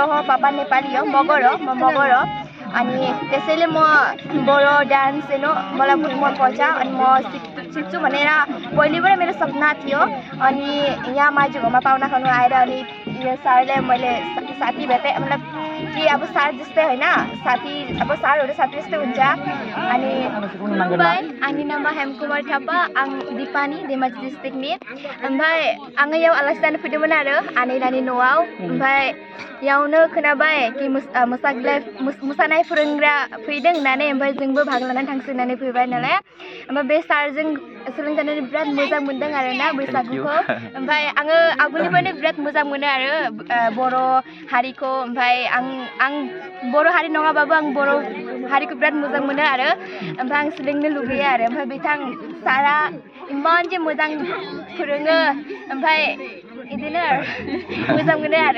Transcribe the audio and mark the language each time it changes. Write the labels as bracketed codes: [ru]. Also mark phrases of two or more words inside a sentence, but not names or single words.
[ne] हो पापा नेपाली हो मगर हो म मगर हो अनि त्यसैले म बडो डान्स मलाई बहुत मनपर्छ अनि म सिक्छु भनेर पहिलेबाट मेरो सपना थियो अनि यहाँ माझी घरमा पाहुना खानु आएर अनि यो सरले मैले साथी भेटेँ मतलब कि अब सार जस्तै होइन साथी अब सारहरू साथी जस्तै हुन्छ अनि [brx] आंनि नामा हेमकुमार थापा आं दिपानि धेमाजि डिस्ट्रिक्टनि ओमफ्राय आङो याव आलासि जानो फैदोंमोन आरो आनैलानि न'आव ओमफ्राय यावनो खोनाबाय कि मोसानाय फोरोंग्रा फैदों होननानै ओमफ्राय जोंबो बाहागो लानानै थांसै होननानै फैबाय नालाय ओमफ्राय बे सारजों सोलोंजानानै बिराद मोजां मोनदों आरोना बैसागुखौ ओमफ्राय आङो आगोलनिफ्रायनो बिराद मोजां मोनो आरो बर' हारिखौ ओमफ्राय आं बर' हारि नङाबाबो आं बर' हारिखौ बिराद मोजां मोनो आरो ओमफ्राय आं सोलोंनो लुगैयो आरो ओमफ्राय बिथां सारा इमान जे मोजां फोरोङो ओमफ्राय बिदिनो मोजां मोनो आरो